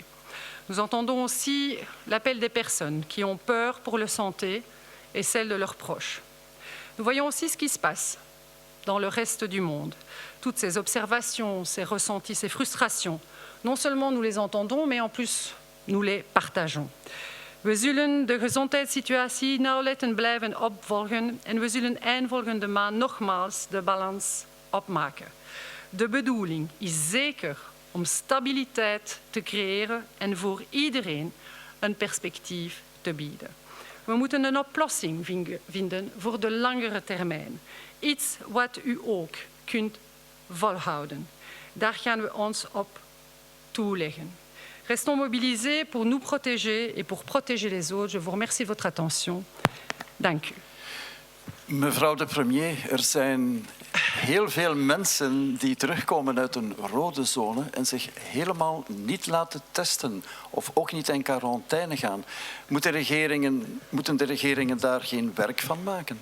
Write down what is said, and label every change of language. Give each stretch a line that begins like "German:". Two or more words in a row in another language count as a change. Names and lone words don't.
French: Nous entendons aussi l'appel des personnes qui ont peur pour leur santé et celle de leurs proches. Nous voyons aussi ce qui se passe dans le reste du monde. Toutes ces observations, ces ressentis, ces frustrations, non seulement nous les entendons, mais en plus nous les partageons.
Dutch: We zullen de gezondheidssituatie nauwlettend blijven opvolgen en we zullen eind volgende maand nogmaals de balans opmaken. De bedoeling is zeker om stabiliteit te creëren en voor iedereen een perspectief te bieden. We moeten een oplossing vinden voor de langere termijn. Iets wat u ook kunt volhouden. Daar gaan we ons op toeleggen.
French: Restons mobilisés pour nous protéger et pour protéger les autres. Je vous remercie de votre attention.
Dutch: Dank u. Mevrouw de premier, er zijn heel veel mensen die terugkomen uit een rode zone en zich helemaal niet laten testen of ook niet in quarantaine gaan. Moeten de regeringen daar geen werk van maken?